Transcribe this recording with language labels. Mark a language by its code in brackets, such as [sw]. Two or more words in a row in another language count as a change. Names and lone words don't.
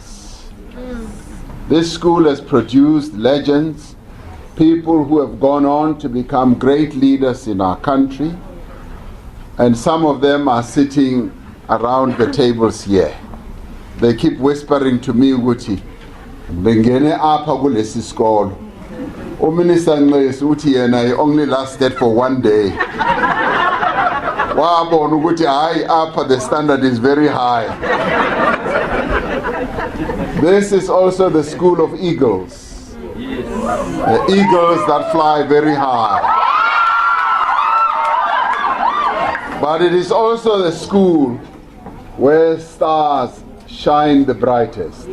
[en] This school has produced legends, people who have gone on to become great leaders in our country, and some of them are sitting around the tables here. They keep whispering to me, Uti, [nd] Bengene apa kulesi skolo. [en] Minister Ngesi [nd] uthi yena [en] he only lasted for one day. [nd] Wabona ukuthi hayi apa [en] the standard is very high. This is also the school of eagles. The eagles that fly very high. But it is also the school where stars shine the brightest.